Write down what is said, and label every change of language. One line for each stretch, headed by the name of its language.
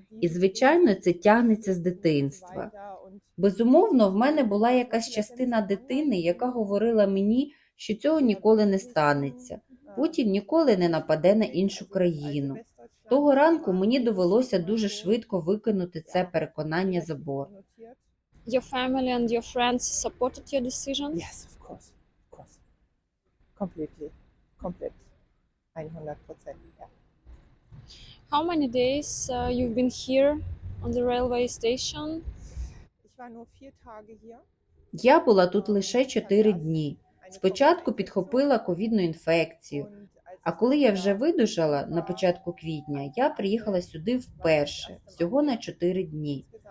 Ukrainian: І, звичайно, це тягнеться з дитинства. Безумовно, в мене була якась частина дитини, яка говорила мені, що цього ніколи не станеться. Путін ніколи не нападе на іншу країну. Того ранку мені довелося дуже швидко викинути це переконання за борт.
English: Your family and your friends supported your decision? Yes, of course. Completely. Complete. 100%. Yeah. How many days you've been here on the railway station?
German: Ich war nur 4 Tage hier.
Ukrainian: Я була тут лише 4 дні. Спочатку підхопила ковідну інфекцію, а коли я вже видужала на початку квітня, я приїхала сюди вперше, всього на 4 дні.